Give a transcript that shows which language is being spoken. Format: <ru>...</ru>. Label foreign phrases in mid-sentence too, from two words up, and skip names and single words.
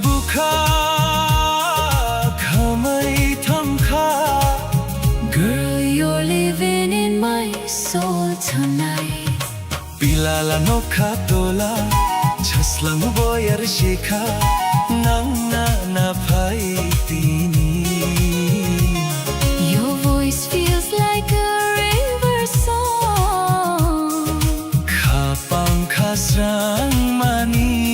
<trp>kha khamai tham kha.</trp> <en>Girl, you're living in my soul tonight.</en> <trp>Pilala no kha tola chaslang boyar shikha nangna na phai tini.</trp> <en>Your voice feels like a river song.</en> <trp>Kha pankha sang mani.</trp>